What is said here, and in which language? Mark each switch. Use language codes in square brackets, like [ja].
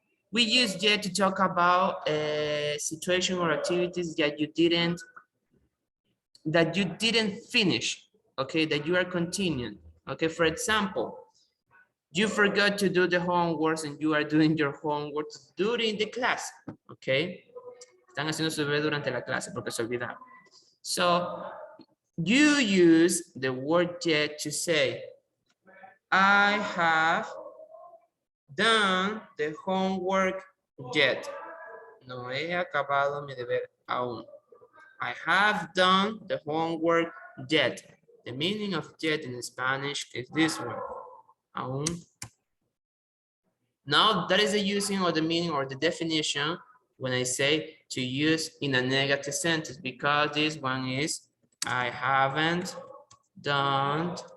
[en] We use yet to talk about a situation or activities that you didn't finish, okay, that you are continuing. Okay, for example, you forgot to do the homework and you are doing your homework during the class, okay. [es] Están haciendo su deber durante la clase porque se olvidaron. [en] So you use the word yet to say, I have done the homework yet. [es] No he acabado mi deber aún. [en] I have done the homework yet. The meaning of yet in Spanish is this one. Aún. Now that is the using or the meaning or the definition when I say to use in a negative sentence, because this one is I haven't done